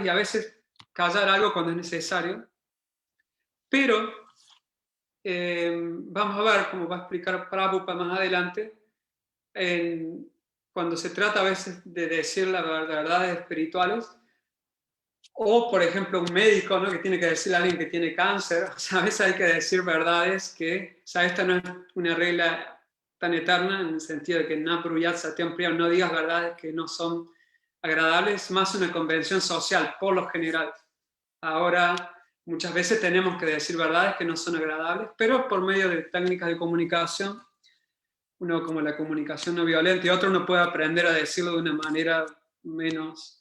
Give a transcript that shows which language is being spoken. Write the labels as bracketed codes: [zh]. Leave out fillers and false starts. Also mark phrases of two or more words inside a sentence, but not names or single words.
[es] y a veces callar algo cuando es necesario, pero vamos a ver, como va a explicar Prabhupada más adelante, cuando se trata a veces de decir las verdades espirituales, o por ejemplo un médico, ¿no?, que tiene que decirle a alguien que tiene cáncer, o sea, a veces hay que decir verdades que, o sea, esta no es una regla tan eterna en el sentido de que [sa] न प्रुयत् सत्यम् प्रियम्, [es] no digas verdades que no son agradables, más una convención social, por lo general. Ahora, muchas veces tenemos que decir verdades que no son agradables, pero por medio de técnicas de comunicación, uno como la comunicación no violenta y otro uno puede aprender a decirlo de una manera menos...